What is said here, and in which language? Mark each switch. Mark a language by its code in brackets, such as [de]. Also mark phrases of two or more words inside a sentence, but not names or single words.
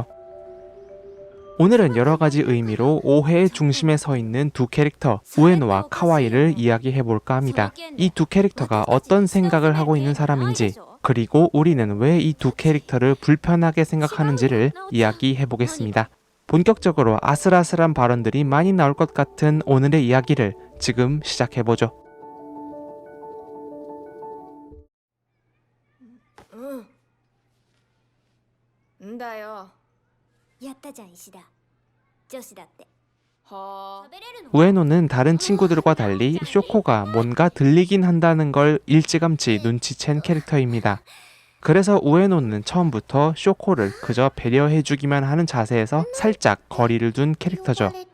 [ko] 오늘은 여러가지 의미로 오해의 중심에 서 있는 두 캐릭터 우에노와 카와이를 이야기해볼까 합니다. 이 두 캐릭터가 어떤 생각을 하고 있는 사람인지, 그리고 우리는 왜 이 두 캐릭터를 불편하게 생각하는지를 이야기해보겠습니다. 본격적으로 아슬아슬한 발언들이 많이 나올 것 같은 오늘의 이야기를 지금 시작해보죠. [ja] やったじゃん石田女子だって [ko] 우에노는 다른 친구들과 달리 쇼코가 뭔가 들리긴 한다는 걸 일찌감치 눈치챈 캐릭터입니다. 그래서 우에노는 처음부터 쇼코를 그저 배려해주기만 하는 자세에서 살짝 거리를 둔 캐릭터죠.